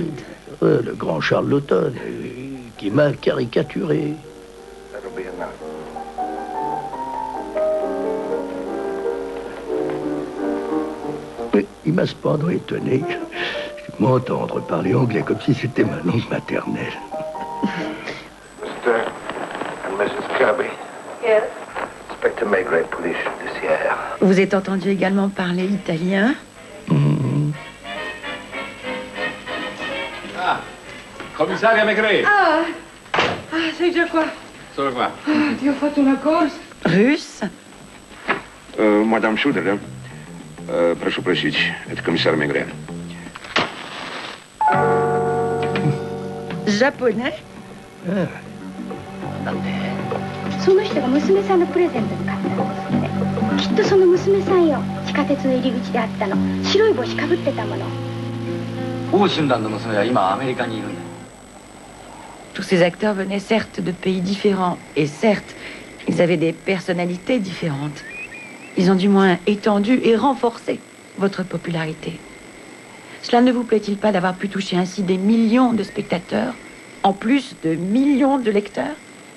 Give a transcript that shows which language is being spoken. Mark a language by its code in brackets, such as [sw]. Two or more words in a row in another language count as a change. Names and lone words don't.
[fr] Le grand Charles Laughton, qui m'a caricaturé. Mais il m'a cependant étonné de m'entendre parler anglais comme si c'était ma langue maternelle. [en] Mr. and Mrs. Kirby. Yes. Inspector Maigret, [fr] police judiciaire. Vous êtes entendu également parler italien? [it] Commissario Maigret. [fr] Ah, c'est déjà quoi? [ru] Что ж вам? [it] Io ho fatto una corsa. [fr] Russe. [ru] Мадам Шудер, да? Прошу прощить, это комиссар Мегре. [fr] Japonais. [ja] その人が娘さんのプレゼントに買ったんですって。きっとその娘さんよ。地下鉄の入り口で会ったの。白い帽子かぶってたもの。王春蘭の娘は今アメリカにいるんだ。 [fr] Tous ces acteurs venaient certes de pays différents, et certes, ils avaient des personnalités différentes. Ils ont du moins étendu et renforcé votre popularité. Cela ne vous plaît-il pas d'avoir pu toucher ainsi des millions de spectateurs, en plus de millions de lecteurs ?